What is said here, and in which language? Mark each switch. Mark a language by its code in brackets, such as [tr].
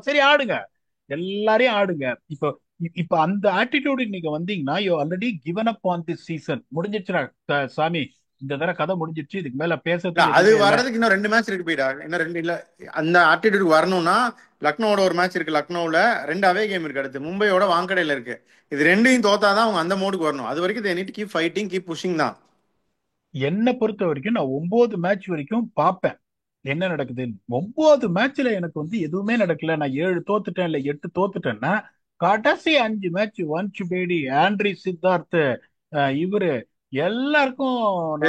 [ta] சரி ஆடுங்க, எல்லாரையும் ஆடுங்க. இப்போ இப்ப அந்த ஆட்டிடியூட் நீங்க வந்தீங்கன்னா you already given up on this season. முடிஞ்சிச்சுடா சாமி, இந்த தடவை கதை முடிஞ்சிருச்சு, இதுக்கு மேல பேசுறதுக்கு அது எதுவுமே இல்லை. வர்றதுக்கு இன்னும் 2 மேட்ச் இருக்கு போயிடா, இன்னும் 2 இல்ல. அந்த ஆட்டிடியூட் வரணும்னா லக்னோட ஒரு மேட்ச் இருக்கு, லக்னோவில் 2 அவே கேம் இருக்கு, அடுத்து மும்பையோட வாங்கடையில இருக்கு. இது 2யும் தோத்தாதான் அவங்க அந்த மோடுக்கு வரணும். அது வரைக்கும் [en] they need to keep fighting, keep pushing [ta] தான். என்னை பொறுத்த வரைக்கும் நான் 9 மேட்ச் வரைக்கும் பார்ப்பேன் என்ன நடக்குதுன்னு. 9 மேட்ச்ல எனக்கு எதுவுமே நடக்கல, நான் 7 தோத்துட்டேன் இல்ல 8 தோத்துட்டேன்னா கடைசி 5 மேட்ச் வன்ஷ் பேடி, ஆண்ட்ரி சித்தார்த், இவரு எல்லாருக்கும் நான் வந்து